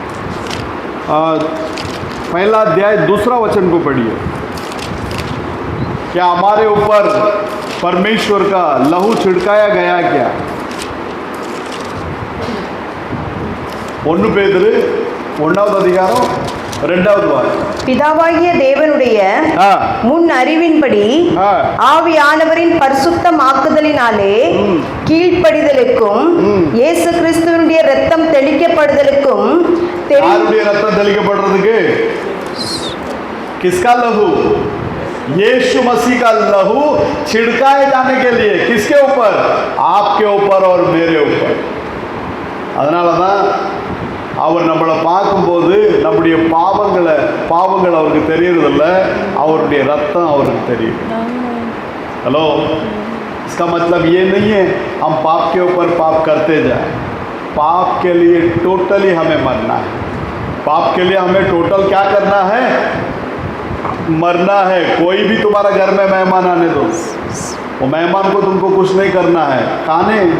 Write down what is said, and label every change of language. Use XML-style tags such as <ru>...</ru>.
<hi>पहला अध्याय 2 वचन को पढ़िए। क्या हमारे ऊपर परमेश्वर का लहू छिड़काया गया?</hi> <ta>क्या 1 பேதுரு 1வது அதிகாரம் 2வது வாக்கியம். பிதாவாகிய தேவனுடைய முன் அறிவின்படி ஆவியானவரின் பரிசுத்தமாக்குதலினாலே கீழ்ப்படிதலுக்கும் இயேசு கிறிஸ்துவினுடைய இரத்தம் தெளிக்கப்படுதலுக்கும் யாருடைய ரத்தம் தெளிக்கப்படுறதுக்கு?</ta> <hi>किसका लहू? यीशु मसीह का लहू छिड़काए जाने के लिए। किसके ऊपर? आपके ऊपर और मेरे ऊपर।</hi> <ta>அதனால தான் அவர் நம்மளை பார்க்கும்போது நம்முடைய பாவங்கள் அவருக்கு தெரியறதில்ல, அவருடைய ரத்தம் அவருக்கு தெரியும்।</ta> <hi>हेलो, इसका मतलब ये नहीं है हम पाप के ऊपर पाप करते जाए। पाप के लिए टोटली हमें मरना है। पाप के लिए हमें टोटल क्या करना है? मरना है। कोई भी तुम्हारा घर में मेहमान आने दो, वो मेहमान को तुमको कुछ नहीं करना है।</hi>